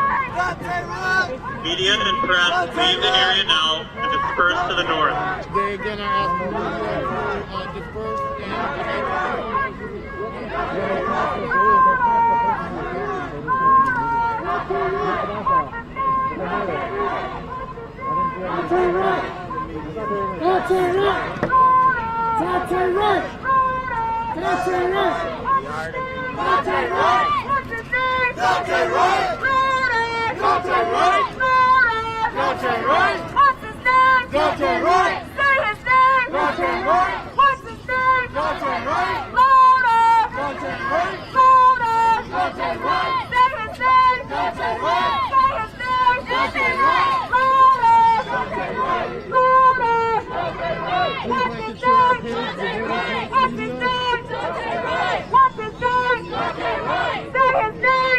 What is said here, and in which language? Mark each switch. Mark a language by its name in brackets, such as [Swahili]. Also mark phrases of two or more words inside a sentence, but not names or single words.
[English] Media and press, leave the area now and disperse to the north. They're gonna ask for disperse Daunte Wright! Daunte Wright! Daunte Wright! Daunte Wright! Daunte Wright! Daunte Wright! What's his name? Daunte Wright! Say his name. Daunte Wright! What's his name? Daunte Wright! Louder. Daunte Wright! Louder. Daunte Wright! Say his name. Daunte Wright! Say his name. Daunte Wright! Louder. Daunte Wright! Louder. Please like and share our page. What's his name? What's his name? Say his name.